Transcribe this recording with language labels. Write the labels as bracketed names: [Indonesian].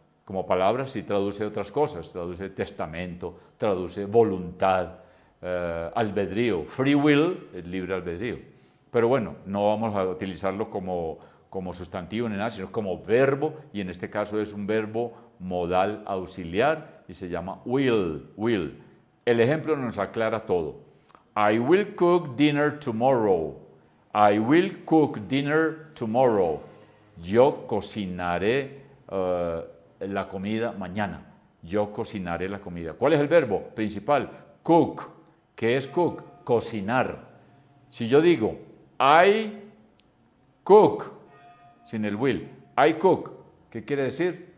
[Spanish] Como palabra sí traduce otras cosas, traduce testamento, traduce voluntad, albedrío. Free will es libre albedrío. Pero bueno, no vamos a utilizarlo como sustantivo ni nada, sino como verbo, y en este caso es un verbo modal auxiliar y se llama will. El ejemplo nos aclara todo. [English] I will cook dinner tomorrow. I will cook dinner tomorrow. [Spanish] Yo cocinaré la comida mañana. Yo cocinaré la comida. ¿Cuál es el verbo principal? Cook. ¿Qué es cook? Cocinar. Si yo digo [English] I cook, [Spanish] sin el will, I cook, ¿qué quiere decir?